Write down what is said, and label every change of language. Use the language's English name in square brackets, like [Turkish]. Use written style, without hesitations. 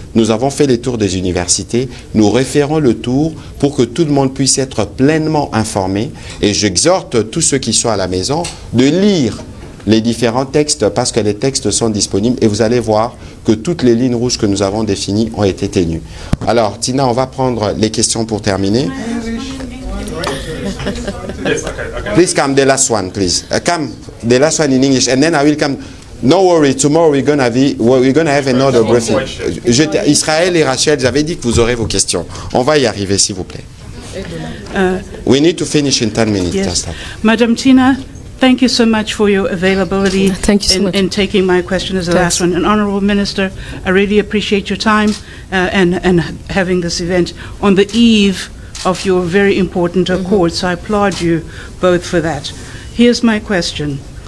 [French] Nous avons fait les tours des universités. Nous referons le tour pour que tout le monde puisse être pleinement informé. Et j'exhorte tous ceux qui sont à la maison de lire les différents textes parce que les textes sont disponibles et vous allez voir que toutes les lignes rouges que nous avons définies ont été tenues. Alors, Tina, on va prendre les questions pour terminer. [English] Please come, the last one, please. Come, the last one in English, and then I will come. No worry, tomorrow we're gonna have another briefing. [French] Israël et Rachel, j'avais dit que vous aurez vos questions. On va y arriver, s'il vous plaît. [English] We need to finish in 10 minutes. Yes. Madam Tina, thank you so much for your availability in taking my question as the last one. And Honorable Minister, I really appreciate your time and having this event on the eve of your very important accord. So I applaud you both for that. Here's my question.